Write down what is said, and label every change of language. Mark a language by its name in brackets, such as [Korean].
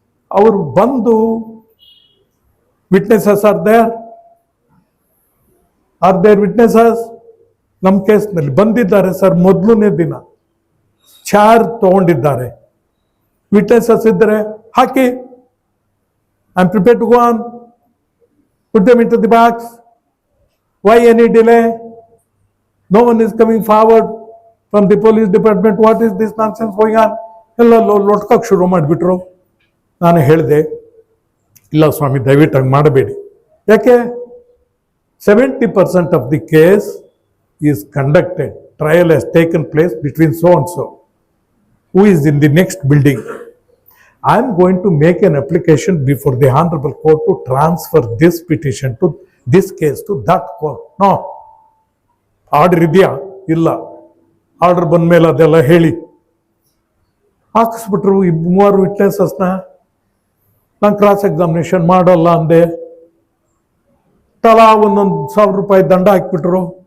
[Kannada] ಅವರು ಬಂದು [English] witnesses are there witnesses [Kannada] ನಮ್ಮ ಕೇಸ್ನಲ್ಲಿ ಬಂದಿದ್ದಾರೆ ಸರ್. ಮೊದಲನೇ ದಿನ ಚಾರ್ಜ್ ತಗೊಂಡಿದ್ದಾರೆ. [English] witnesses [Kannada] ಇದ್ದರೆ ಹಾಕಿ, [English] I am prepared to go on, put them into the box. Why any delay? No one is coming forward from the police department. What is this nonsense going on? [Kannada] ಎಲ್ಲ ಲೊಟ್ಕಕ್ಕೆ ಶುರು ಮಾಡಿಬಿಟ್ರು. ನಾನು ಹೇಳಿದೆ, ಇಲ್ಲ ಸ್ವಾಮಿ, ದಯವಿಟ್ಟು ಹಂಗೆ ಮಾಡಬೇಡಿ. ಯಾಕೆ? [English] 70% of the case is conducted, trial has taken place between so and so, who is in the next building. I am going to make an application before the Honorable Court to transfer this petition to this case to that court. [Kannada] No. Order ಇದೆಯಾ? ಇಲ್ಲ. Order ಬಂದ ಮೇಲೆ ಅದೆಲ್ಲ ಹೇಳಿ ಹಾಕಿಸ್ಬಿಟ್ರು. 3 ವಿಟ್ನೆಸಸ್ನ ನಾನು cross examination ಮಾಡಲ್ಲ ಅಂದೆ. ತಲಾ ಒಂದೊಂದು ₹1,000 ದಂಡ ಹಾಕ್ಬಿಟ್ರು.